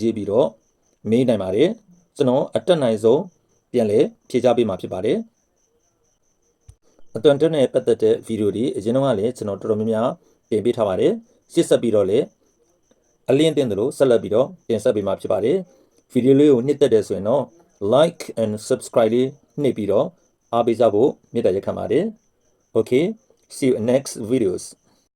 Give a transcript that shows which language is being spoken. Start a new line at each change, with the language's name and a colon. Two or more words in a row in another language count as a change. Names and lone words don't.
Burmese: ရေးပြီးတော့မေးနိုင်ပါတယ်ကျွန်တော်အတက်နိုင်ဆုံးပြန်လည်ဖြေချပေးမှာဖြစ်ပါတယ်အသွင်တက်နဲ့ပတ်သက်တဲ့ဗီဒီယိုတွေအရင်ကလည်းကျွန်တော်တော်တော်များများပြင်ပေးထားပါတယ်ရှင်းဆက်ပြီးတော့လည်းအလင်းတင်တယ်လို့ဆက်လက်ပြီးတော့တင်ဆက်ပေးမှာဖြစ်ပါတယ်ဗီဒီယိုလေးကိုနှစ်သက်တယ်ဆိုရင်တော့
English: like and subscribe
Burmese: လေးနှိပ်ပြီးတော့အားပေးကြဖို့မေတ္တာရပ်ခံပါတယ်
English: okay see you in next videos